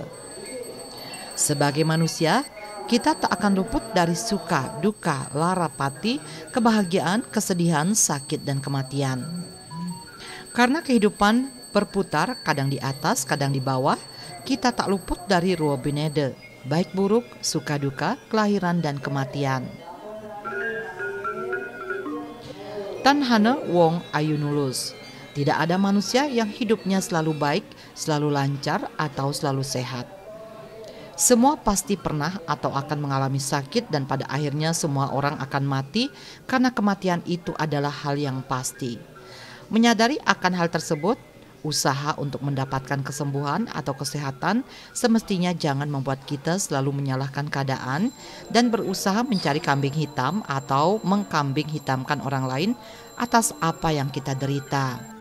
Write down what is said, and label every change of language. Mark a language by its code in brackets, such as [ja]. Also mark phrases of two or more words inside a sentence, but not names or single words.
[id] Sebagai manusia, kita tak akan luput dari suka, duka, lara, pati, kebahagiaan, kesedihan, sakit, dan kematian. Karena kehidupan berputar, kadang di atas, kadang di bawah, kita tak luput dari [ban] ruwa binede, [id] baik buruk, suka duka, kelahiran, dan kematian. [ban] Tan hana wong ayu nulus. [id] Tidak ada manusia yang hidupnya selalu baik, selalu lancar, atau selalu sehat. Semua pasti pernah atau akan mengalami sakit dan pada akhirnya semua orang akan mati karena kematian itu adalah hal yang pasti. Menyadari akan hal tersebut, usaha untuk mendapatkan kesembuhan atau kesehatan semestinya jangan membuat kita selalu menyalahkan keadaan dan berusaha mencari kambing hitam atau mengkambing hitamkan orang lain atas apa yang kita derita.